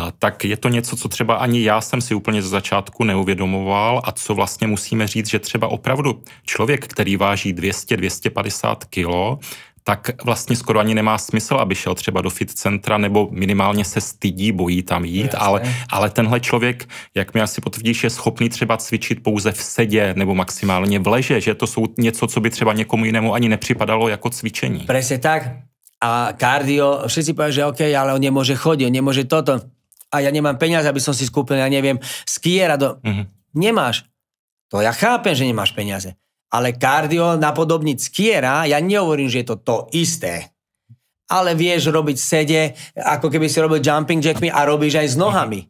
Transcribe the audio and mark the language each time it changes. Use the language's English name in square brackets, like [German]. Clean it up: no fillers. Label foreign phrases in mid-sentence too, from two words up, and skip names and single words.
[Czech] tak je to něco, co třeba ani já jsem si úplně ze začátku neuvědomoval a co vlastně musíme říct, že třeba opravdu člověk, který váží 200-250 kilo, tak vlastně skoro ani nemá smysl, aby šel třeba do fit centra, nebo minimálně se stydí, bojí tam jít, ale tenhle člověk, jak mi asi potvrdíš, je schopný třeba cvičit pouze v sedě nebo maximálně v leže, že to jsou něco, co by třeba někomu jinému ani nepřipadalo jako cvičení. [Slovak] Presne tak. A kardio, všetci povedia, že OK, ale on nemôže chodiť, on nemôže toto. A ja nemám peniaze, aby som si skúpil, ja neviem, skiera. Nemáš. To ja chápem, že nemáš peniaze. Ale kardio napodobniť skiera, ja nehovorím, že je to isté. Ale vieš robiť sede, ako keby si robil jumping jackmi a robíš aj s nohami.